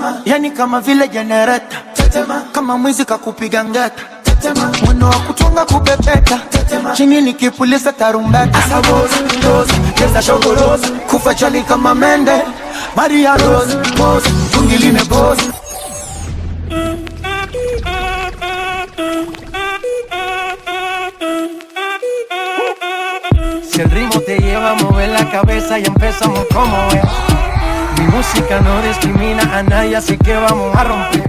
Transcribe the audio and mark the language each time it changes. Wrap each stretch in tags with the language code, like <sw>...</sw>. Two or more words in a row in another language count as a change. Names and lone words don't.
<sw>yani kama vile generator. Tetema kama mwizi kakupiga ngeta. Tetema mwendo wa kutunga kupepeta. Tetema chini nikipulisa tarumbeta. Asaboza, doza, kesa shogoroza. Kufa chali kama mende. Maria Rose, pose, tungiline pose.</sw> <es>Si el ritmo te lleva a mover la cabeza y empezamos como es. Mi música no discrimina a nadie, así que vamos a romper.</es>